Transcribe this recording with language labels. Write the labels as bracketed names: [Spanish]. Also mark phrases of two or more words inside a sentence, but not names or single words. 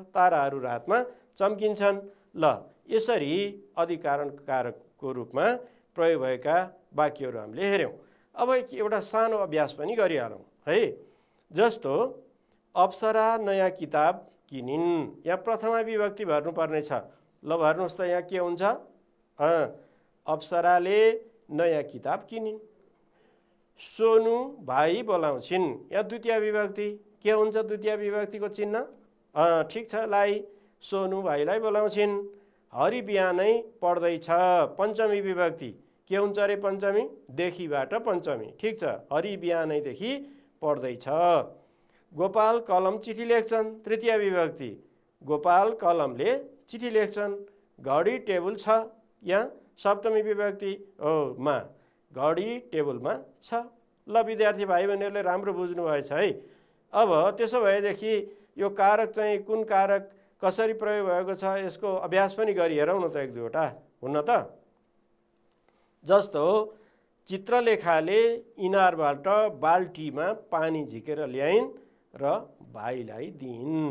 [Nepali] ताराहरू रातमा चम्किन्छन्। ल, यसरी अधिकरण कारकको रूपमा प्रयोग भएका वाक्यहरू हामीले हेऱ्यौँ। अब एउटा सानो अभ्यास पनि गरिहालौँ है। जस्तो अप्सरा नयाँ किताब किनिन्, यहाँ प्रथमा विभक्ति भर्नुपर्ने छ। ल भर्नुहोस् त, यहाँ के हुन्छ? अप्सराले नयाँ किताब किनिन्। सोनु भाइ बोलाउँछिन्, यहाँ द्वितीय विभक्ति के हुन्छ? द्वितीय विभक्तिको चिन्ह ठिक छ, लाई। सोनु भाइलाई बोलाउँछिन्। हरि बिहानै पढ्दैछ, पञ्चमी विभक्ति के हुन्छ अरे? पञ्चमी, देखिबाट पञ्चमी, ठिक छ। हरि बिहानैदेखि पढ्दैछ। गोपाल कलम चिठी लेख्छन्, तृतीय विभक्ति गोपाल कलमले चिठी लेख्छन्। घडी टेबल छ, यहाँ सप्तमी विभक्ति मा घडी टेबलमा छ। ल विद्यार्थी भाइ बहिनीहरूले राम्रो बुझ्नु भएछ है। अब त्यसो भएदेखि यो कारक चाहिँ कुन कारक कसरी प्रयोग भएको छ यसको अभ्यास पनि गरी हेरौँ न त, एक दुईवटा हुन्न त। जस्तो चित्रलेखाले इनारबाट बाल्टीमा पानी झिकेर ल्याइन् र भाइलाई दिइन्।